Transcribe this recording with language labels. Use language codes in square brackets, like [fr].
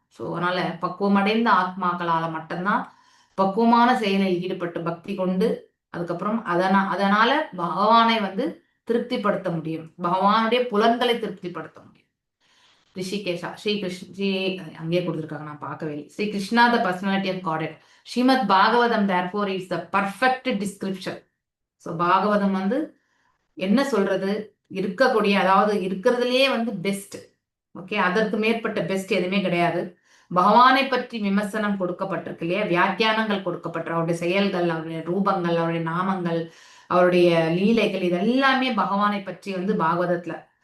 [ta] So அதனால பக்குவமடைந்த ஆத்மாக்களால மட்டும்தான் பக்குவமான செயலில் ஈடுபட்டு பக்தி கொண்டு அதுக்கப்புறம் அதனால பகவானை வந்து திருப்திப்படுத்த முடியும், பகவானுடைய புலன்களை திருப்திப்படுத்த முடியும். ரிஷிகேஷா, அங்கேயே கொடுத்துருக்காங்க, நான் பார்க்கவே இல்லை. [en] Shri Krishna the personality of God. Srimad Bhagavatam therefore is the perfect description. [ta] So Bhagavatam வந்து என்ன சொல்றது, இருக்கக்கூடிய அதாவது இருக்கிறதுலயே வந்து பெஸ்ட். ஓகே, அதற்கு மேற்பட்ட பெஸ்ட் எதுவுமே கிடையாது. பகவானை பற்றி விமர்சனம் கொடுக்கப்பட்டிருக்கு இல்லையா, வியாக்கியானங்கள் கொடுக்கப்பட்ட அவருடைய செயல்கள், அவருடைய ரூபங்கள், அவருடைய நாமங்கள், அவருடைய லீலைகள், இதெல்லாமே பகவானை பற்றி வந்து பாகவதத்துல.